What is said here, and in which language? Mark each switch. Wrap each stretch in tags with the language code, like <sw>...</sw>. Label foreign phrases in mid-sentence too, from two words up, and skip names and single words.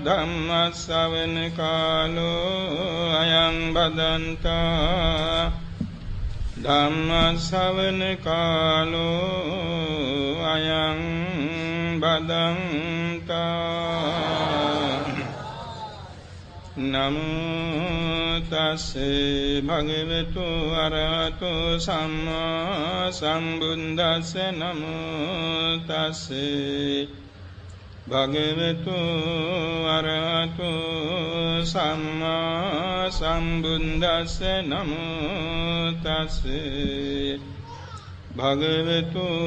<pi>ධම්ම ශ්‍රවණ කාලෝ අයං බදන්තා. ධම්ම ශ්‍රවණ කාලෝ අයං බදන්තා. නමෝ තස්සේ භගවතු අරහතෝ සම්මා සම්බුද්දස්ස නමෝ තස්සේ භගවතු අරහතෝ සම්මා සම්බුද්දස්ස නමෝ තස්සේ භගවතු</pi>